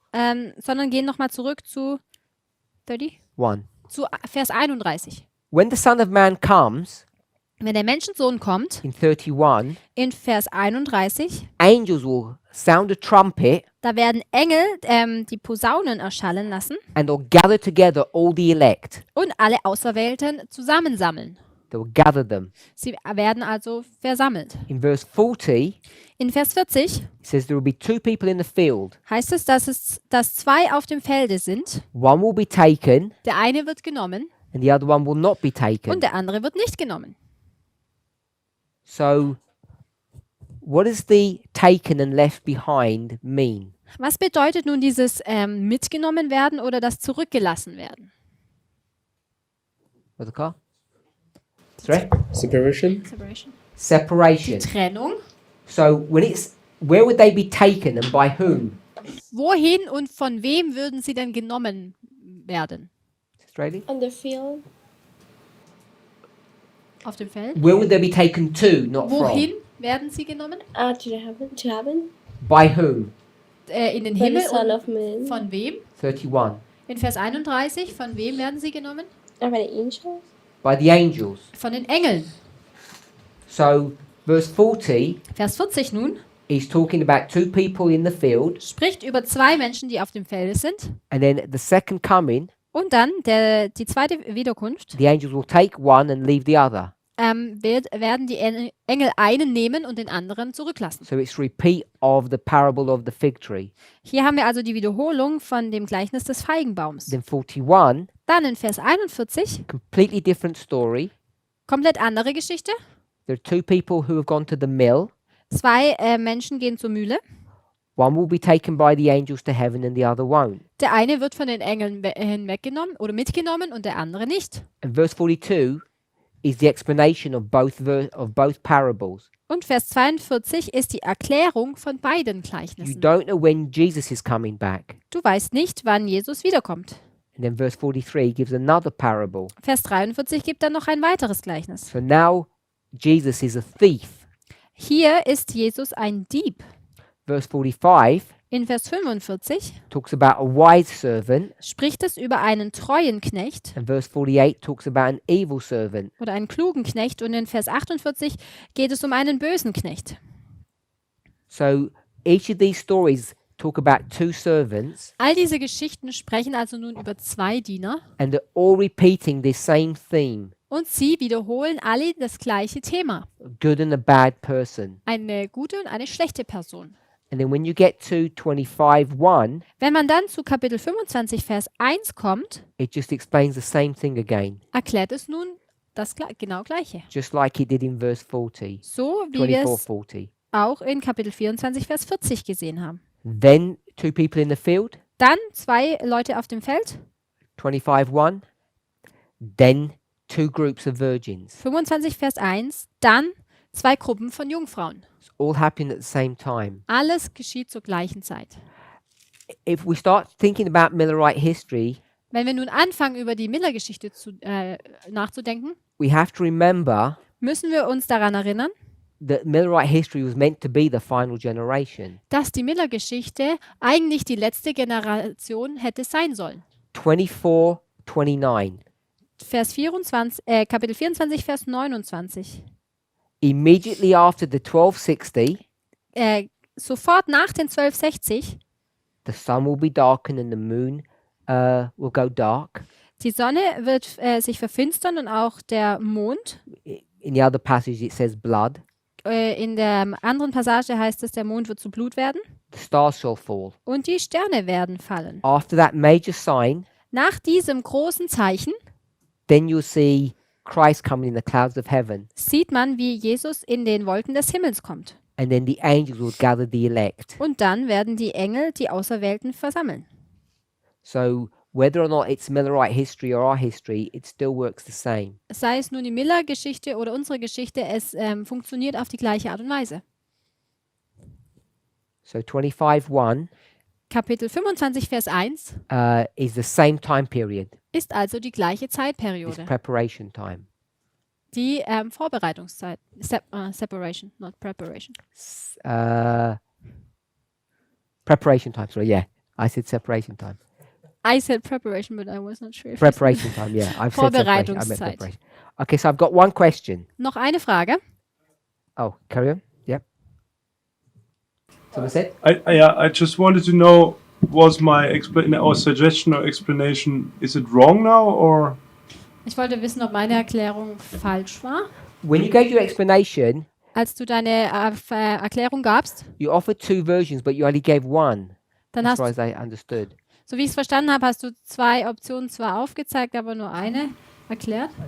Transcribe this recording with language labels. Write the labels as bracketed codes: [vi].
[de] sondern gehen nochmal zurück zu 30? Zu Vers 31. [en] When the Son of Man comes, [de] Wenn der Menschensohn kommt, [en] in 31, [de] in Vers 31, [en] angels will sound a trumpet [de] da werden Engel die Posaunen erschallen lassen [en] and they'll gather together all the elect. [de] und alle Auserwählten zusammensammeln. [en] They'll gather them. [de] Sie werden also versammelt. [en] In verse 40, [de] In Vers 40 [en] it says there will be two people in the field. [de] heißt es, dass zwei auf dem Felde sind. [en] One will be taken [de] Der eine wird genommen [en] and the other one will not be taken. [de] und der andere wird nicht genommen. [en] So, what does the taken and left behind mean? [de] Was bedeutet nun dieses mitgenommen werden oder das zurückgelassen werden? [en] What's the car? Sorry? Separation? Separation. Separation. [de] Trennung. [en] So, where would they be taken and by whom? [de] Wohin und von wem würden sie denn genommen werden? [en] Australia? On the field. [de] Auf dem Feld? [en] Where would they be taken to, not [de] Wohin [en] from? [de] werden sie genommen? [en] To the heaven. To heaven. By whom? [de] In den [en] By the [de] Himmel [en] Son [de] und [en] of Man. [de] von wem? 31. In Vers 31, von wem werden sie genommen? [en] By the angels. By the angels. [de] Von den Engeln. [en] So, verse 40 [de] Vers 40 nun [en] is talking about two people in the field, [de] spricht über zwei Menschen, die auf dem Felde sind. [en] and then the second coming, [de] Und dann die zweite Wiederkunft [en] the angels will take one and leave the other. [de] werden die Engel einen nehmen und den anderen zurücklassen. [en] So it's repeat of the parable of the fig tree. [de] Hier haben wir also die Wiederholung von dem Gleichnis des Feigenbaums. [en] Then 41, [de] Dann in Vers 41, [en] completely different story. [de] komplett andere Geschichte. [en] There are two people who have gone to the mill. [de] Zwei Menschen gehen zur Mühle. [en] One will be taken by the angels to heaven and the other won't. [de] Der eine wird von den Engeln hinweggenommen oder mitgenommen und der andere nicht. [en] And verse 42 is the explanation of both parables. [de] Und Vers 42 ist die Erklärung von beiden [en] You [de] Gleichnissen. [en] don't know when Jesus is coming back. [de] Du weißt nicht, wann Jesus wiederkommt. [en] And then verse 43 gives another parable. [de] Vers 43 gibt dann noch ein weiteres Gleichnis. [en] So now Jesus is a thief. [de] Hier ist Jesus ein Dieb. [en] Verse 45 [de] In Vers 45 [en] talks about a wise servant, [de] spricht es über einen treuen Knecht [en] and verse 48 talks about an evil servant. [de] oder einen klugen Knecht und in Vers 48 geht es um einen bösen Knecht. [en] So each of these stories talk about two servants, [de] All diese Geschichten sprechen also nun über zwei Diener [en] and they're all repeating this same theme. [de] Und sie wiederholen alle das gleiche Thema. [en] a good and a bad person. [de] Eine gute und eine schlechte Person. [en] And then when you get to 25:1, [de] Wenn man dann zu Kapitel 25, Vers 1 kommt, [en] it just explains the same thing again, [de] erklärt es nun das genau Gleiche. [en] just like it did in verse 40, [de] So wie wir es [en] 24:40. [de] auch in Kapitel 24, Vers 40 gesehen haben. [en] Then two people in the field, [de] Dann 2 Leute auf dem Feld, [en] 25:1. Then two groups of virgins. [de] 25, Vers 1, dann 2 Gruppen von Jungfrauen. [en] It's all happening at the same time. [de] Alles geschieht zur gleichen Zeit. [en] If we start thinking about Millerite history, [de] Wenn wir nun anfangen, über die Miller-Geschichte nachzudenken, [en] we have to remember [de] müssen wir uns daran erinnern, [en] that Millerite history was meant to be the final generation. [de] dass die Miller-Geschichte eigentlich die letzte Generation hätte sein sollen. [en] 24:29. [de] Kapitel 24, Vers 29. [en] Immediately after the 1260, [de] Sofort nach den 1260, [en] the sun will be darkened and the moon will go dark. [de] die Sonne wird sich verfinstern und auch der Mond. [en] In the other passage, it says blood. [de] In der anderen Passage heißt es, der Mond wird zu Blut werden [en] The stars shall fall. [de] und die Sterne werden fallen. [en] After that major sign, [de] Nach diesem großen Zeichen [en] then you'll see Christ coming in the clouds of heaven, [de] sieht man, wie Jesus in den Wolken des Himmels kommt. [en] and then the angels will gather the elect. [de] Und dann werden die Engel die Auserwählten versammeln. [en] So whether or not it's Millerite history or our history, it still works the same. [de] Sei es nun die Miller-Geschichte oder unsere Geschichte, es funktioniert auf die gleiche Art und Weise. [en] So 25:1 [de] Kapitel 25, Vers 1 [en] is the same time period. [de] ist also die gleiche [en] It's [de] Zeitperiode. [en] preparation time. [de] Die Vorbereitungszeit. [en] Separation, not preparation. Preparation time. Sorry, yeah, I said separation time. I said preparation, but I was not sure. Preparation time. Yeah, I've said separation. I meant [de] Vorbereitungszeit. [en] preparation. Okay, so I've got one question. [de] Noch eine Frage. [en] Oh, carry on. Yep. Someone said. I just wanted to know, was my suggestion or explanation, is it wrong now or? [de] Ich wollte wissen, ob meine Erklärung falsch war. [en] When you gave your explanation, [de] Als du deine Erklärung gabst, [en] you offered two versions, but you only gave one. [de] dann [en] As [de] hast [en] far [de] du, [en] as I understood. [de] so wie ich es verstanden habe, hast du 2 Optionen zwar aufgezeigt, aber nur eine erklärt.